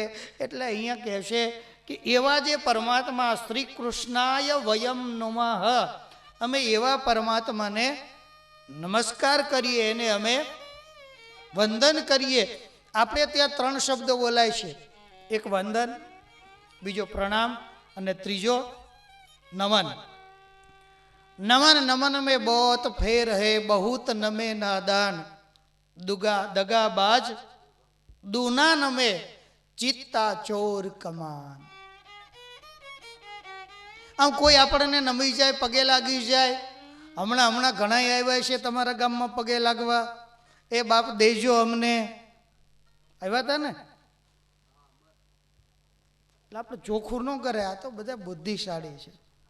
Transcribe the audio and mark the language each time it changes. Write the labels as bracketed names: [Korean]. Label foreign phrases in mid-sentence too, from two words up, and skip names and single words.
[Gujarati] એટલે અહીંયા કહે છે કે એવા જે પરમાત્મા [Sanskrit] श्री कृष्णाय वयम नमः, [Gujarati] અમે એવા પરમાત્માને નમસ્કાર કરીએ, એને અમે વંદન કરીએ. આપણે ત્યાં ત્રણ શબ્દો બોલાય છે, એક વંદન, બીજો પ્રણામ અને ત્રીજો નમન. [Hindi] નમન નમન में बहुत फेर है, बहुत नमे नादान, दुगा दगाबाज दूना नमे चित्ता चोर कमान. [Gujarati] આમ કોઈ આપણને નમી જાય, પગે લાગી જાય, હમણાં ઘણા આવ્યા છે તમારા ગામમાં પગે લાગવા, એ બાપ દેજો અમને, આવ્યા હતા ને? એટલે આપણે ચોખ્ખું ન કરે, આ તો બધા બુદ્ધિશાળી છે.